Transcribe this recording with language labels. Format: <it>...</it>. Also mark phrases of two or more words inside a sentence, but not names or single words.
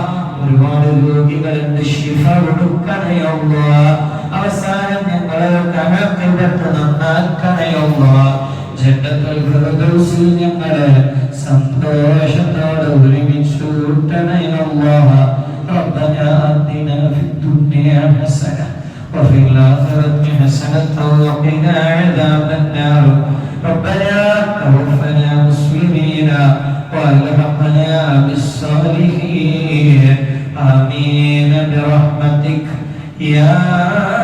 <ml>ഒരുപാട് രോഗികളുണ്ട്, ശിഫ കൊടുക്കണേ അല്ലാഹ്. അവസാനം ഞങ്ങളെ ആഖിബത്ത് നന്നാക്കണേ അല്ലാഹ്. ജന്നത്തുൽ ഫിർദൗസിൽ ഞങ്ങളെ സന്തോഷത്തോടെ ഒരുമിച്ച് കൂട്ടണേ അല്ലാഹ്.</ml> <ar>ربنا آتنا في الدنيا حسنة وفي الآخرة حسنة وقنا عذاب النار. ربنا توفنا مسلمين والحقنا بالصالحين. آمين برحمتك يا</ar>